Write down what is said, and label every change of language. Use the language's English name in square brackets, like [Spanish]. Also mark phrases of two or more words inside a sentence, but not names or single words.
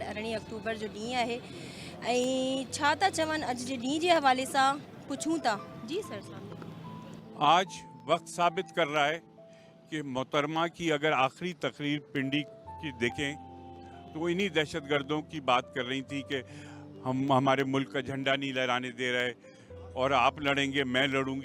[Sindhi] 18 अक्टूबर जो ॾींहुं आहे ऐं छा था चवनि अॼु जे ॾींहुं जे हवाले सां पुछूं था। [Hindi] जी सर साहब। आज वक्त साबित कर रहा है कि मोहतरमा की अगर आखिरी तकरीर पिंडी की देखें तो वो इन्हीं दहशतगर्दों की बात कर रही थी कि हम हमारे मुल्क का झंडा नहीं लहराने दे रहे और आप लड़ेंगे मैं लड़ूंगी।